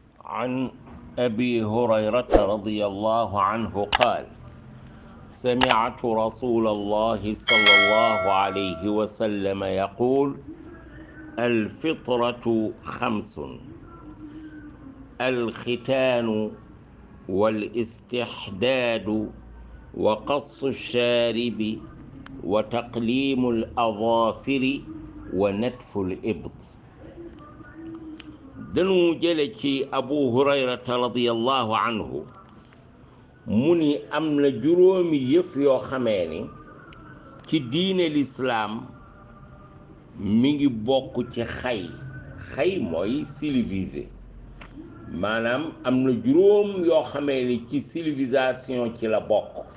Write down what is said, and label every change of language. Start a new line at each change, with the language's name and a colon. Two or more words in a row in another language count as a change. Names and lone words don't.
Arabic: عن أبي هريرة رضي الله عنه قال: سمعت رسول الله صلى الله عليه وسلم يقول: الفطرة خمس: الختان والاستحداد وقص الشارب وتقليم الأظافر ونتف الإبط.
Wolof: danu jële ci abu hurayrata
Arabic: رضي الله عنه
Wolof: mu ni am na juróomi yëf yoo xamee ni ci diine lislaam mi ngi bokk ci xay mooy civilisé, maanaam am na juróom yoo xamee ni ci civilisation ci la bokk.